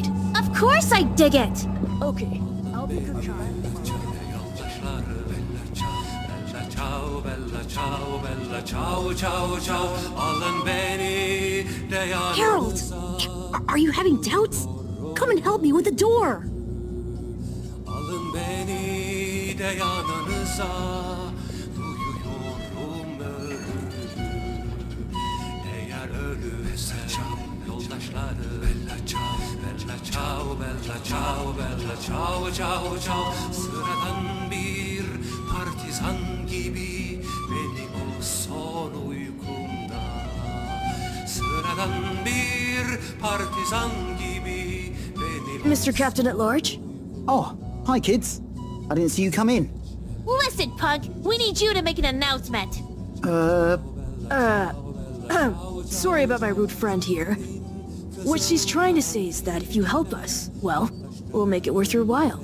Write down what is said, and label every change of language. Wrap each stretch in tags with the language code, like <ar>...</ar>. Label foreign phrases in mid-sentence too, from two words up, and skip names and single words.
<en>Of course I dig it! Okay, I'll pick a card. Harold! Are you having doubts? Come and help me with the door!</en> <tr>Alın beni de yanınıza, duyuyorum ölürüm. Eğer ölürsem yoldaşları</tr> <it>bella ciao, bella ciao, bella ciao, bella ciao, ciao,</it> <tr>ciao. Sıradan bir partizan gibi benim o son uykumda. Sıradan bir partizan gibi benim.</tr> <en>Mr. Captain at Large? Oh, hi kids. I didn't see you come in. Listen, Pug, we need you to make an announcement. Sorry about my rude friend here. What she's trying to say is that if you help us, well, we'll make it worth your while.</en>